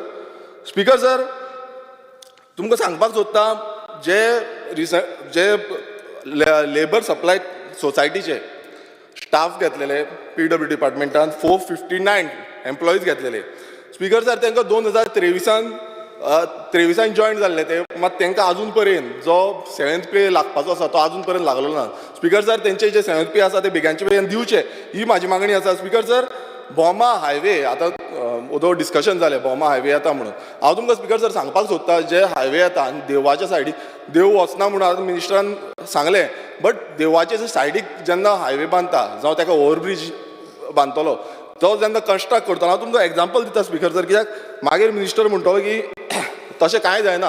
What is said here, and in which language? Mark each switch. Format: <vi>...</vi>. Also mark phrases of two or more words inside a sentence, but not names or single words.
<kok>स्पिकर सर, तुमकां सांगपाक सोदता जे</kok> <en>labour supply society</en> <kok>स्टाफ घेतलेले</kok> <en>PWD department</en> <kok>459 एम्प्लॉईज घेतलेले. स्पिकर सर, तांकां 2023 जॉईन जाल्ले ते, मात तांकां आजून पर्यंत जो</kok> <en>7th pay</en> <kok>लागपाचो आसा तो आजून पर्यंत लागलो ना. स्पिकर सर, तेंचे जे</kok> <en>7th pay</en> <kok>आसा ते बेगांचे बेगीन दिवचे ही म्हाजी मागणी आसा. स्पिकर सर, बोमा हायवे आतां उदो डिस्कशन जालें बोमा हायवे येता म्हणून. हांव तुमकां स्पिकर सर सांगपाक सोदता, जे हायवे येता आनी देवळाच्या सायडीक देव वचना म्हणून आतां मिनिस्टरान सांगलें, बट देवळाचे सायडीक जेन्ना हायवे बांदता जावं ताका ओव्हरब्रीज बांदतलो तो जेन्ना कन्स्ट्रक्ट करता, हांव तुमकां एग्जाम्पल दिता स्पिकर सर, कित्याक मागीर मिनिस्टर म्हणटलो की तशें कांय जायना.</kok>